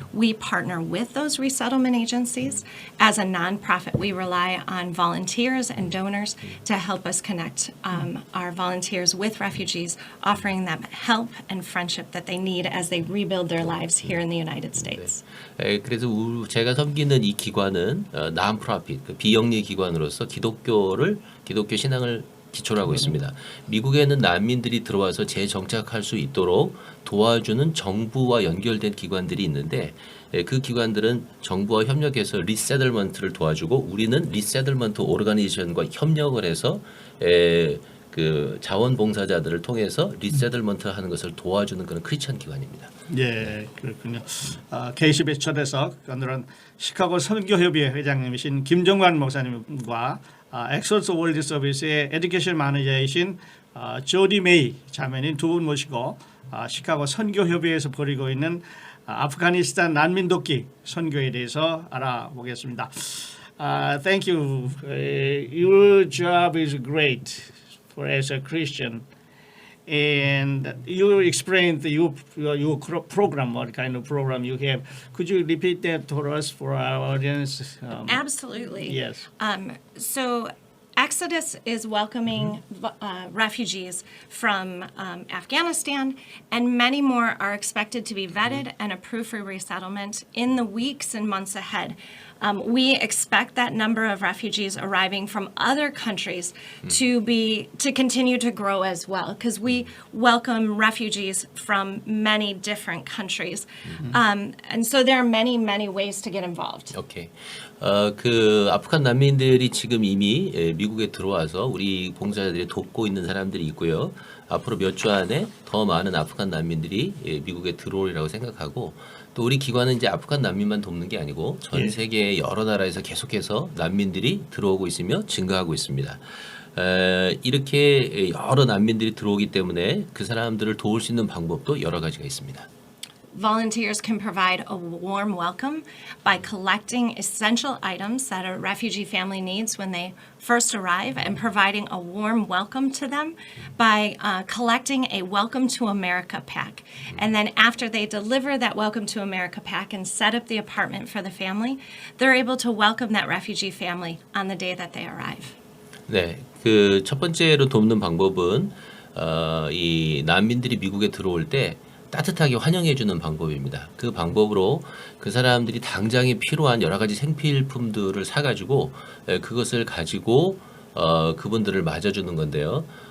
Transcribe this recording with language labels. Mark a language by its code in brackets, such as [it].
[en] We partner with those resettlement agencies. As a nonprofit, we rely on volunteers and donors to help us connect our volunteers with refugees, offering them help and friendship that they need as they rebuild their lives here in the United States. [ko] 그래서 제가 섬기는 이 기관은 non-profit, 비영리 기관으로서 기독교 신앙을 기초로 하고 있습니다. 미국에는 난민들이 들어와서 재정착할 수 있도록 도와주는 정부와 연결된 기관들이 있는데 그 기관들은 정부와 협력해서 리세틀먼트를 도와주고 우리는 리세틀먼트 오르가니제이션과 협력을 해서 그 자원봉사자들을 통해서 리세틀먼트 하는 것을 도와주는 그런 크리스천 기관입니다. 예, 그렇군요. KCBS 초대석 오늘은 시카고 선교협의회 회장님이신 김정관 목사님과 엑소스 월드 서비스의 에듀케이션 매니저이신 조디 메이 자매님 두 분 모시고 시카고 선교협의회에서 벌이고 있는 아프가니스탄 난민 돕기 선교에 대해서 알아보겠습니다. [en] Thank you. Your job is great. For as a Christian, and you explained your program, what kind of program you have. Could you repeat that for us, for our audience? Absolutely. Yes. So Exodus is welcoming refugees from Afghanistan, and many more are expected to be vetted and approved for resettlement in the weeks and months ahead. We expect that number of refugees arriving from other countries to continue to grow as well, because we welcome refugees from many different countries, and so there are many ways to get involved. [ko] 오케이. 그 아프간 난민들이 지금 이미 미국에 들어와서 우리 봉사자들이 돕고 있는 사람들이 있고요. 앞으로 몇 주 안에 더 많은 아프간 난민들이 미국에 들어오리라고 생각하고 또 우리 기관은 이제 아프간 난민만 돕는 게 아니고 전 세계 여러 나라에서 계속해서 난민들이 들어오고 있으며 증가하고 있습니다. 이렇게 여러 난민들이 들어오기 때문에 그 사람들을 도울 수 있는 방법도 여러 가지가 있습니다. [en] Volunteers can provide a warm welcome by collecting essential items that a refugee family needs when they first arrive and providing a warm welcome to them by collecting a Welcome to America pack. And then after they deliver that Welcome to America pack and set up the apartment for the family, they're able to welcome that refugee family on the day that they arrive. [ko] 네, 그 첫 번째로 돕는 방법은 이 난민들이 미국에 들어올 때 따뜻하게 환영해주는 방법입니다. 그 방법으로 그 사람들이 당장에 필요한 여러 가지 생필품들을 사가지고 그것을 가지고 그분들을 맞아주는 건데요.